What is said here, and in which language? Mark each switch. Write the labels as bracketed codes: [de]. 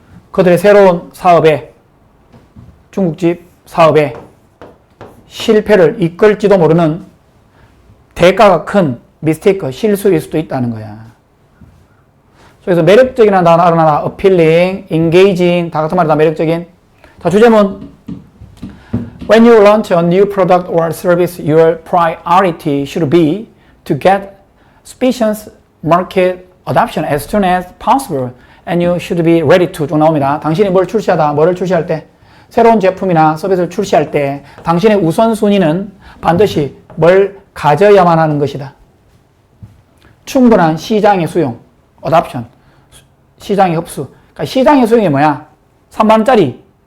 [ko] 그들의 새로운 사업에, 중국집 사업에 실패를 이끌지도 모르는 대가가 큰 미스테이크, 실수일 수도 있다는 거야. 그래서 매력적이라는 단어 알아놔라. appealing, engaging, 다 같은 말이다. 매력적인. 자, 주제문. [en] When you launch a new product or service, your priority should be to get sufficient market adoption as soon as possible, and you should be ready to [ko] 쭉 나옵니다. 당신이 뭘 출시하다, 뭐를 출시할 때, 새로운 제품이나 서비스를 출시할 때 당신의 우선순위는 반드시 뭘 가져야만 하는 것이다. 충분한 시장의 수용, adoption, 시장의 흡수. 그러니까 시장의 수용이 뭐야? 30,000원짜리